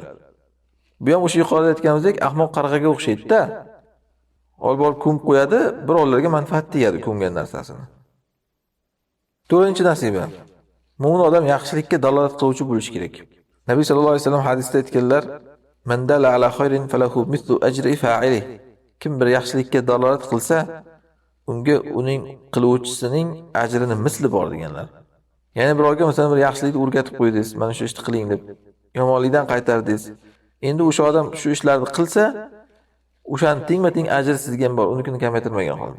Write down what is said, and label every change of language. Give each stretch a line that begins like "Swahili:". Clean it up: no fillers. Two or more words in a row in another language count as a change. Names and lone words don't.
Uzbek: Bu ham o'sha yuqorida aytganimizdek ahmoq qarg'aga o'xshaydi-da. Olib borib ko'mib qo'yadi, birovlarga manfaat tegadi ko'mgan narsasini. 4-nasiba. Mo'min odam yaxshilikka dalolat qiluvchi bo'lish kerak. Nabiy
Arabic: صلى الله عليه وسلم
Uzbek: hadisda aytganlar:
Arabic: "من دل على خير فله مثل أجر فاعله."
Uzbek: Kim bir yaxshilikka dalolat qilsa, unga uning qiluvchisining ajrini misli bor deganlar. Ya'ni birovga masalan bir yaxshilikni o'rgatib qo'ydingiz, mana shu ishni qiling deb, yomonlikdan qaytardingiz. Endi o'sha odam shu ishlarni qilsa, o'shani tengma-teng ajri sizga ham bor, unikini kamaytirmagan holda.